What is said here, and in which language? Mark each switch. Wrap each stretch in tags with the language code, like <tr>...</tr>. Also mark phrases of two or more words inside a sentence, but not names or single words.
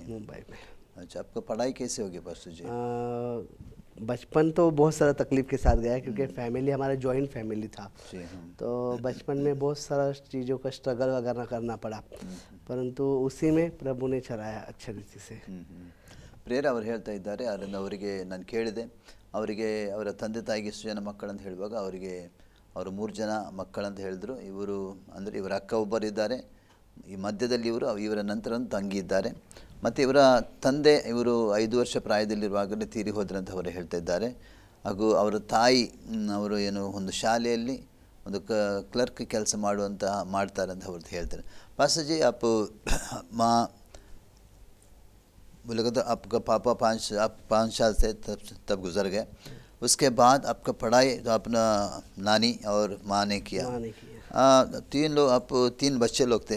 <hi>अच्छा, आपका पढ़ाई कैसे होगी पास्टर जी? बचपन तो बहुत सारा तकलीफ के साथ गया, क्योंकि फैमिली हमारा</hi> <en>joint family</en> <hi>था. तो बचपन में बहुत सारा चीज़ों का स्ट्रगल वगैरह करना पड़ा, परंतु उसी में प्रभु ने चलाया अच्छे रीति से.</hi> <kn>ಪ್ರೇರ ಅವರು ಹೇಳ್ತಾ ಇದ್ದಾರೆ. ಅದರಿಂದ ಅವರಿಗೆ ನಾನು ಕೇಳಿದೆ, ಅವರಿಗೆ ಅವರ ತಂದೆ ತಾಯಿಗೆ ಎಷ್ಟು ಜನ ಮಕ್ಕಳಂತ ಹೇಳುವಾಗ ಅವರು 3 ಜನ ಮಕ್ಕಳಂತ ಹೇಳಿದ್ರು. ಅಂದರೆ ಇವರ ಅಕ್ಕ ಒಬ್ಬರಿದ್ದಾರೆ, ಈ ಮಧ್ಯದಲ್ಲಿ ಇವರ ನಂತರ ಒಂದು ತಂಗಿ ಇದ್ದಾರೆ, ಮತ್ತು ಇವರ ತಂದೆ 5 ವರ್ಷ ಪ್ರಾಯದಲ್ಲಿರುವಾಗಲೇ ತೀರಿ ಹೋದ್ರಂತ ಅವರು ಹೇಳ್ತಾ ಇದ್ದಾರೆ. ಹಾಗೂ ಅವರ ತಾಯಿ ಅವರು ಒಂದು ಶಾಲೆಯಲ್ಲಿ ಒಂದು ಕ್ಲರ್ಕ್ ಕೆಲಸ ಮಾಡ್ತಾರೆ ಅಂತ ಅವ್ರದ್ದು ಹೇಳ್ತಾರೆ.</kn> <hi>पास्टर जी, आप बोलेगा तो आपका पापा 5 साल से तब गुजर गए. उसके बाद आपका पढ़ाई तो अपना नानी और माँ ने किया. 3 बच्चे लोग थे.</hi>